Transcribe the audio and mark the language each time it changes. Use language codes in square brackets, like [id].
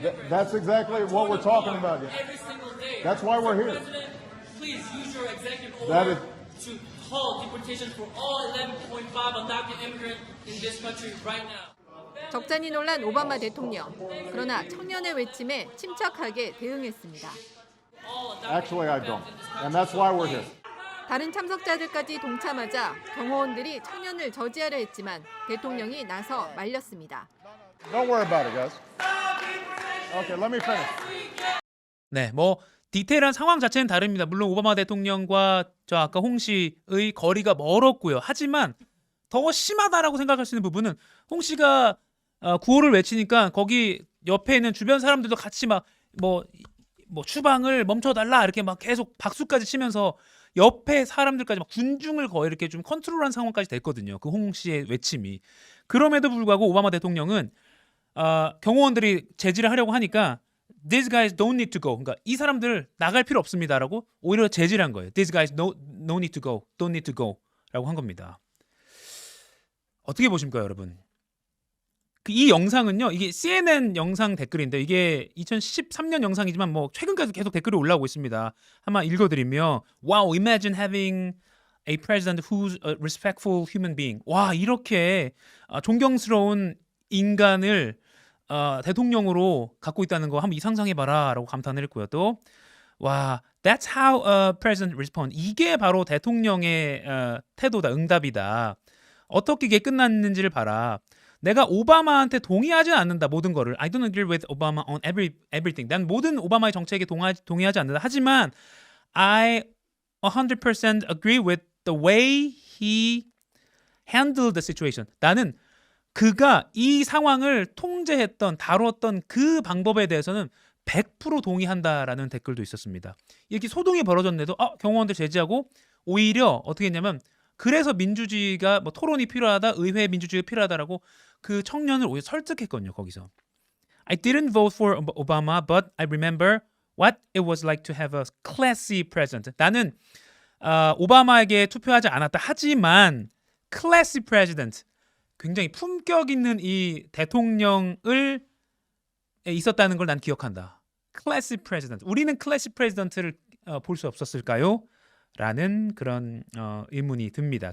[en] That's exactly what we're talking about here. That's why we're here. That is. To halt deportation for all 11.5 undocumented immigrants in this country right now. [ko] 적잖이 놀란 오바마 대통령. 그러나 청년의 외침에 침착하게 대응했습니다. [en] Actually, I don't. And that's why we're here. [ko] 다른 참석자들까지 동참하자 경호원들이 청년을 저지하려 했지만 대통령이 나서 말렸습니다. [en] Don't worry about it, guys. Okay, let me finish. [ko] 네, 디테일한 상황 자체는 다릅니다. 물론 오바마 대통령과 저 아까 홍 씨의 거리가 멀었고요. 하지만 더 심하다라고 생각할 수 있는 부분은 홍 씨가 구호를 외치니까 거기 옆에 있는 주변 사람들도 같이 막 추방을 멈춰달라 이렇게 막 계속 박수까지 치면서 옆에 사람들까지 막 군중을 거의 이렇게 좀 컨트롤한 상황까지 됐거든요. 그 홍 씨의 외침이. 그럼에도 불구하고 오바마 대통령은 경호원들이 제지를 하려고 하니까 [en] These guys don't need to go. [ko] 그러니까 이 사람들 나갈 필요 없습니다라고 오히려 제지를 한 거예요. [en] These guys no need to go, [ko] don't need to go라고 한 겁니다. 어떻게 보십니까, 여러분? 이 영상은요, 이게 CNN 영상 댓글인데 이게 2013년 영상이지만 뭐 최근까지 계속 댓글이 올라오고 있습니다. 한번 읽어드리면, [en] Wow, imagine having a president who's a respectful human being. [ko] 와, 이렇게 존경스러운 인간을 대통령으로 갖고 있다는 거 한번 상상해봐라라고 감탄을 했고요. 또 와, [en] that's how a president respond. [ko] 이게 바로 대통령의 태도다, 응답이다. 어떻게 이게 끝났는지를 봐라. 내가 오바마한테 동의하지 않는다, 모든 거를. [en] I don't agree with Obama on everything. [ko] 난 모든 오바마의 정책에 동의하지 않는다. 하지만 [en] I 100% agree with the way he handled the situation. [ko] 나는 그가 이 상황을 통제했던, 다뤘던 그 방법에 대해서는 100% 동의한다라는 댓글도 있었습니다. 이렇게 소동이 벌어졌는데도 경호원들 제지하고 오히려 어떻게 했냐면, 그래서 민주주의가 뭐 토론이 필요하다, 의회 민주주의가 필요하다라고 그 청년을 오히려 설득했거든요. 거기서 [en] I didn't vote for Obama, but I remember what it was like to have a classy president. [ko] 나는 오바마에게 투표하지 않았다. 하지만 classy president, 굉장히 품격 있는 이 대통령을 있었다는 걸 난 기억한다. classy president. 우리는 classy president를 볼 수 없었을까요? 라는 그런 의문이 듭니다.